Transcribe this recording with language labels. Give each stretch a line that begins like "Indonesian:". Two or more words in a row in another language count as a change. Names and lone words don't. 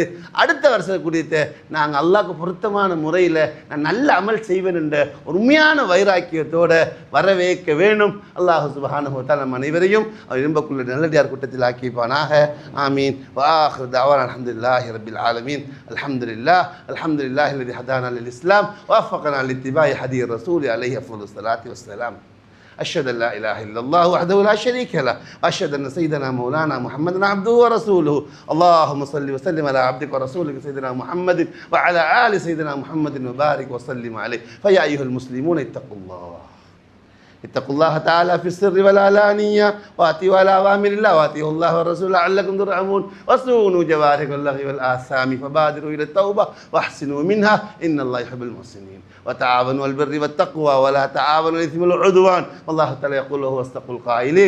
Tamil: அடுத்த வருஷக்கூடியத்தை நாங்கள் அல்லாஹ்க்கு பொருத்தமான முறையில் நான் நல்ல அமல் செய்வேன் என்ற உண்மையான வைராக்கியத்தோடு வரவேற்க வேண்டும். அல்லாஹ்
Arabic: سبحانه و تعالى
Tamil: நம் அனைவரையும் அவர் விரும்பக்குள்ள நல்லடியார் கூட்டத்தில் ஆக்கிப்பானாக. ஆமீன்.
Arabic: وآخر دعوانا الحمد لله رب العالمين. الحمد لله الذي هدانا للإسلام ووفقنا لاتباع هدي رسول عليه أفضل الصلاة والسلام. أشهد أن لا إله إلا الله وحده لا شريك له وأشهد أن سيدنا مولانا محمد عبده ورسوله. اللهم صل وسلم على عبدك ورسولك سيدنا محمد وعلى آل سيدنا محمد وبارك وسلم عليه. فيا أيها المسلمون اتقوا الله تعالى في السر والعلانية وأطيعوا على أوامر الله وأطيعوا الله والرسول لعلكم ترحمون وصونوا جوارح اللغو والآثام فبادروا إلى التوبة واحسنوا منها إن الله يحب المحسنين وتعاونوا على البر والتقوى ولا تعاونوا على الإثم والعدوان والله تعالى يقول وهو أصدق القائلين.